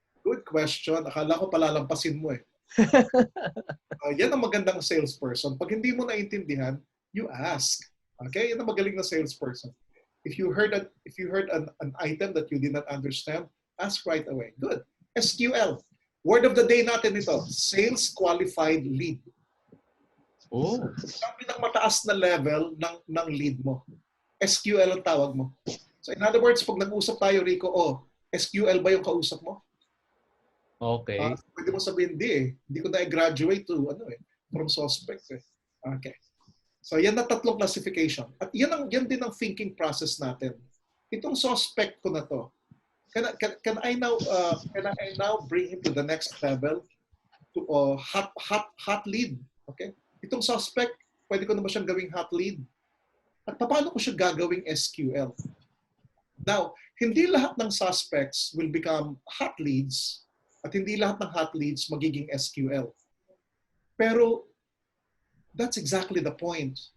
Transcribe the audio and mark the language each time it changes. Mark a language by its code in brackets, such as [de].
[tl] Good question. Akala ko palalampasin mo eh. Yan ang magandang salesperson. Pag hindi mo naintindihan, [en] you ask. [tl] Okay? Yan ang magaling na salesperson. [en] If you heard an item that you did not understand, ask right away. Good. SQL. [tl] Word of the day natin ito, [en] sales qualified lead. Oh. [tl] Ang pinakamataas na level ng lead mo. SQL ang tawag mo. So in other words, pag nag-usap tayo, Rico, SQL ba yung kausap mo? [en] Okay. [tl] Pwede mo sabihin, hindi ko na-graduate from suspect. Okay. So yan na tatlong classification. At yan din ang thinking process natin. Itong suspect ko na to, [en] can I now bring him to the next level to hot lead? [tl] Okay? Itong suspect, pwede ko na ba siyang gawing hot lead? At paano ko siya gagawing SQL? Now, hindi lahat ng suspects [en] will become hot leads [tl] at hindi lahat ng hot leads magiging SQL. [en] Pero that's exactly the point.